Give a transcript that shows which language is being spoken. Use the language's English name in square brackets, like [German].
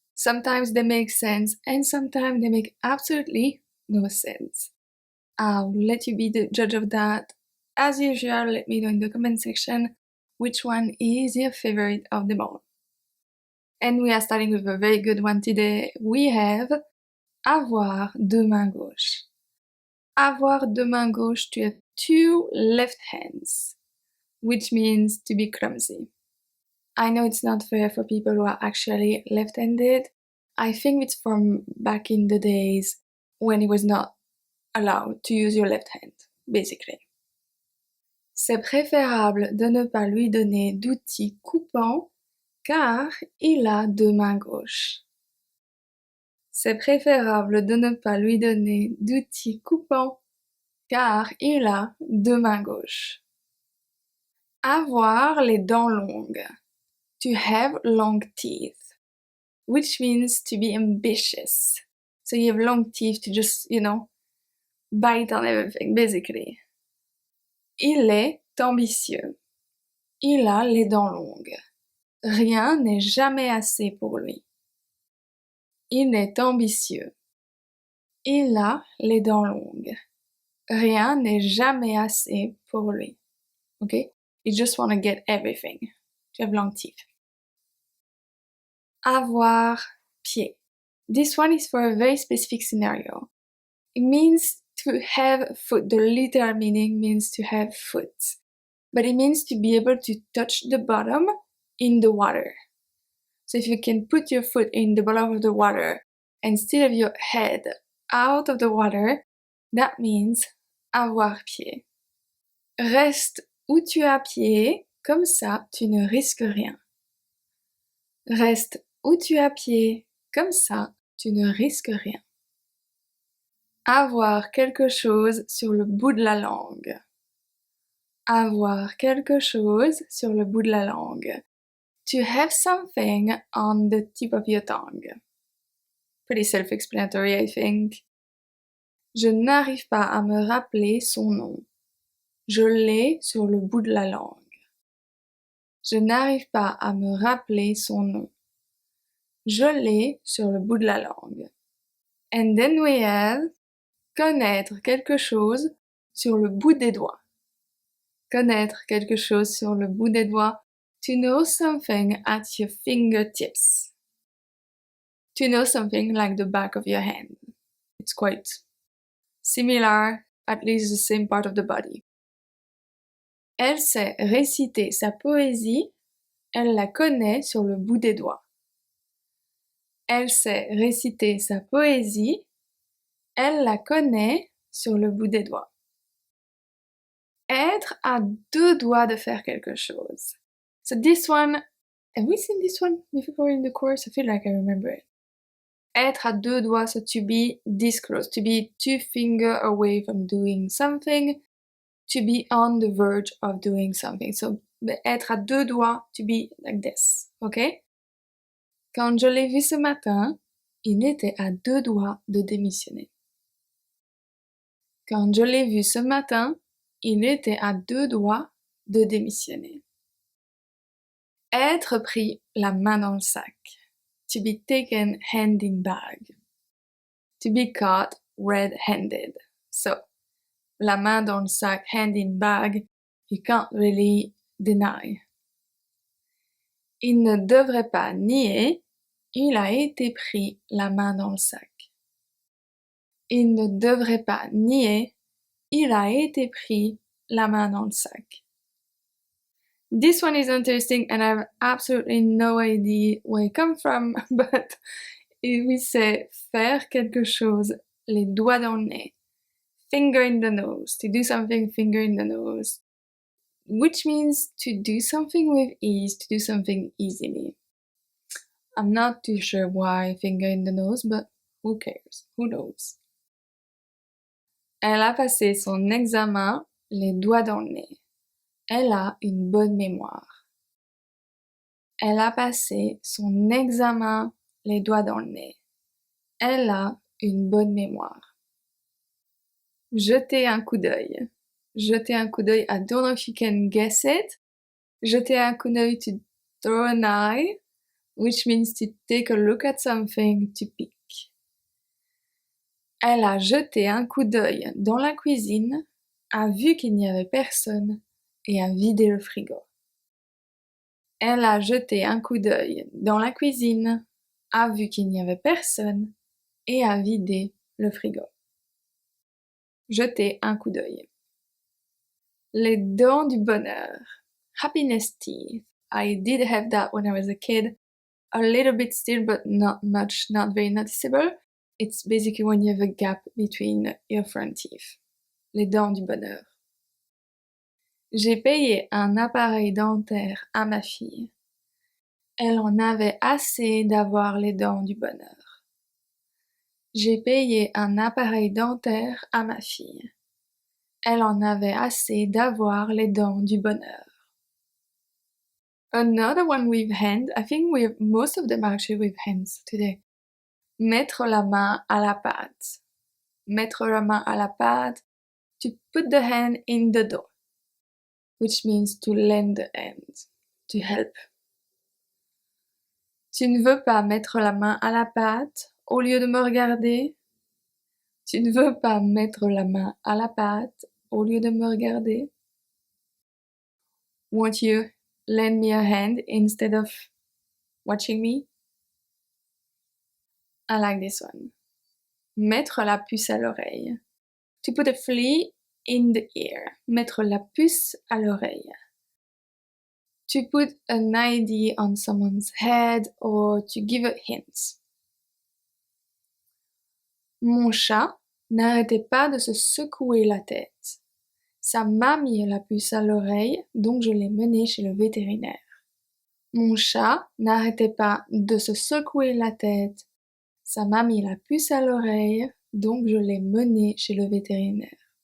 [English] Sometimes they make sense and sometimes they make absolutely no sense. I'll let you be the judge of that. As usual, let me know in the comment section which one is your favorite of them all. And we are starting with a very good one today. We have [French] avoir deux mains gauches. Avoir deux mains gauches, [English] to have two left hands, which means to be clumsy. I know it's not fair for people who are actually left-handed. I think it's from back in the days when it was not allowed to use your left hand, basically. [French] C'est préférable de ne pas lui donner d'outils coupants car il a deux mains gauches. C'est préférable de ne pas lui donner d'outils coupants car il a deux mains gauches. Avoir les dents longues. [English] To have long teeth, which means to be ambitious. So you have long teeth to just, bite on everything, basically. [French] Il est ambitieux. Il a les dents longues. Rien n'est jamais assez pour lui. Il est ambitieux. Il a les dents longues. Rien n'est jamais assez pour lui. [English] Okay? You just want to get everything. To have long teeth. [French] Avoir pied. [English] This one is for a very specific scenario. It means to have foot. The literal meaning means to have foot. But it means to be able to touch the bottom in the water. So if you can put your foot in the bottom of the water and still have your head out of the water, that means [French] avoir pied. Reste où tu as pied, comme ça tu ne risques rien. Reste où tu as pied, comme ça tu ne risques rien. Avoir quelque chose sur le bout de la langue. Avoir quelque chose sur le bout de la langue. [English] To have something on the tip of your tongue. Pretty self-explanatory, I think. [French] Je n'arrive pas à me rappeler son nom. Je l'ai sur le bout de la langue. Je n'arrive pas à me rappeler son nom. Je l'ai sur le bout de la langue. [English] And then we have [French] connaître quelque chose sur le bout des doigts. Connaître quelque chose sur le bout des doigts. [English] To know something at your fingertips. To know something like the back of your hand. It's quite similar, at least the same part of the body. [French] Elle sait réciter sa poésie, elle la connaît sur le bout des doigts. Elle sait réciter sa poésie, elle la connaît sur le bout des doigts. Être à deux doigts de faire quelque chose. [English] So this one, have we seen this one before in the course? I feel like I remember it. [French] Être à deux doigts, [English] so to be this close, to be 2 fingers away from doing something, to be on the verge of doing something. So [French] être à deux doigts, [English] to be like this, okay? [French] Quand je l'ai vu ce matin, il était à deux doigts de démissionner. Quand je l'ai vu ce matin, il était à deux doigts de démissionner. Être pris la main dans le sac. [English] To be taken hand in bag. To be caught red-handed. So, [French] la main dans le sac, [English] hand in bag, you can't really deny. [French] Il ne devrait pas nier, il a été pris la main dans le sac. Il ne devrait pas nier, il a été pris la main dans le sac. [English] This one is interesting and I have absolutely no idea where it comes from, but we say [French] faire quelque chose, les doigts dans le nez, [English] finger in the nose, to do something, finger in the nose, which means to do something with ease, to do something easily. I'm not too sure why finger in the nose, but who cares? Who knows? [French] Elle a passé son examen, les doigts dans le nez. Elle a une bonne mémoire. Elle a passé son examen, les doigts dans le nez. Elle a une bonne mémoire. Jetez un coup d'œil. Jetez un coup d'œil. [English] I don't know if you can guess it. [French] Jeter un coup d'œil, [English] to throw an eye, which means to take a look at something, to peek. [French] Elle a jeté un coup d'œil dans la cuisine, a vu qu'il n'y avait personne et a vidé le frigo. Elle a jeté un coup d'œil dans la cuisine, a vu qu'il n'y avait personne et a vidé le frigo. Jeter un coup d'œil. Les dents du bonheur. [English] Happiness teeth. I did have that when I was a kid. A little bit still, but not much, not very noticeable. It's basically when you have a gap between your front teeth. [French] Les dents du bonheur. J'ai payé un appareil dentaire à ma fille. Elle en avait assez d'avoir les dents du bonheur. J'ai payé un appareil dentaire à ma fille. Elle en avait assez d'avoir les dents du bonheur. [English] Another one with hand. I think most of them are actually with hands today. [French] Mettre la main à la pâte. Mettre la main à la pâte. [English] To put the hand in the dough. Which means to lend the hand. To help. [French] Tu ne veux pas mettre la main à la pâte au lieu de me regarder? Tu ne veux pas mettre la main à la pâte au lieu de me regarder? [English] Won't you lend me a hand instead of watching me? I like this one. [French] Mettre la puce à l'oreille. [English] To put a flea in the ear. [French] Mettre la puce à l'oreille. [English] To put an idea on someone's head or to give a hint. [French] Mon chat n'arrêtait pas de se secouer la tête. Ça m'a mis la puce à l'oreille, donc je l'ai mené chez le vétérinaire. Mon chat n'arrêtait pas de se secouer la tête. Ça m'a mis la puce à l'oreille, donc je l'ai mené chez le vétérinaire.